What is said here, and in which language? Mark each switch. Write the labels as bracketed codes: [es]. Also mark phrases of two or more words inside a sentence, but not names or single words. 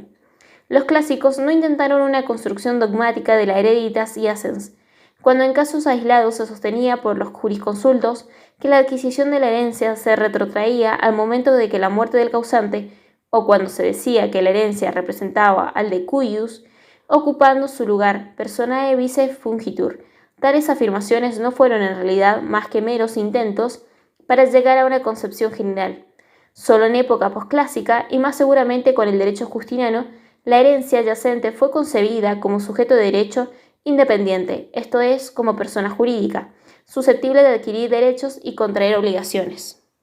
[es] Los clásicos no intentaron una construcción dogmática de la hereditas y ascens, cuando en casos aislados se sostenía por los jurisconsultos que la adquisición de la herencia se retrotraía al momento de que la muerte del causante, o cuando se decía que la herencia representaba al [la] de cuius, [es] ocupando su lugar [la] personae vice fungitur. [es] Tales afirmaciones no fueron en realidad más que meros intentos para llegar a una concepción general. Solo en época posclásica, y más seguramente con el derecho justiniano, la herencia yacente fue concebida como sujeto de derecho independiente, esto es, como persona jurídica, susceptible de adquirir derechos y contraer obligaciones.